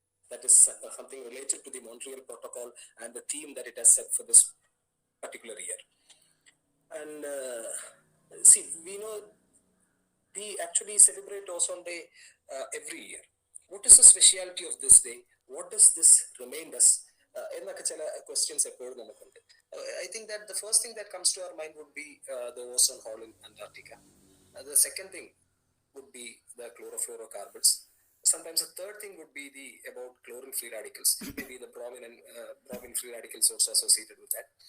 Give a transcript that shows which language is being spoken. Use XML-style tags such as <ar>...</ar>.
<en>That is something related to the Montreal Protocol and the theme that it has set for this particular year. And see, we know we actually celebrate Ozone Day every year. What is the speciality of this day? What does this remind us?</en> <ml>എന്നൊക്കെ ചില questions എപ്പോഴും നമുക്കുണ്ട്.</ml> <en>I think that the first thing that comes to our mind would be the ozone hole in Antarctica. The second thing would be the chlorofluorocarbons. Sometimes the third thing would be about chlorine free radicals, maybe the bromine free radicals also associated with that.</en>